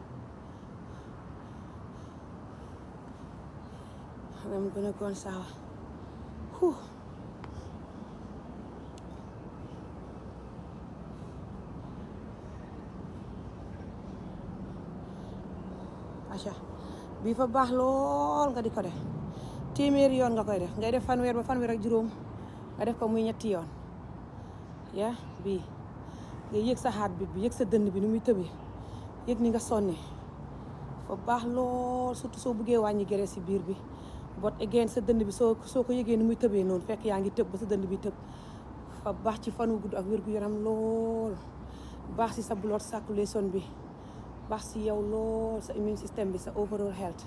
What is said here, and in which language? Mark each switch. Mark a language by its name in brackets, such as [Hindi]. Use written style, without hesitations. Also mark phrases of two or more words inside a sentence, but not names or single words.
[English] And I'm gonna go and shower. Whew. [Wolof] Acha bii fa baax lool nga di ko def téeméeri yoon nga koy def ngay def fanweer ba fanweer ak juróom nga def ko muy ñetti yoon yaa bii nga yëg sa heartbeat bi yëg sa dënn bi ni muy tëbee yëg ni nga sonne fa baax lool surtout soo buggee wàññi graisse ci biir bi [English] but again [Wolof] sa dënn bi soo ko yëgee ni muy tëbee noonu fekk yaa ngi tëb ba sa dënn bi tëb fa baax ci fan wu gudd ak wér-gu-yaram lool baax ci sa [English] blood circulation [Wolof] bi baax ci yow lool sa [English] immune system [Wolof] bi sa [English] overall health.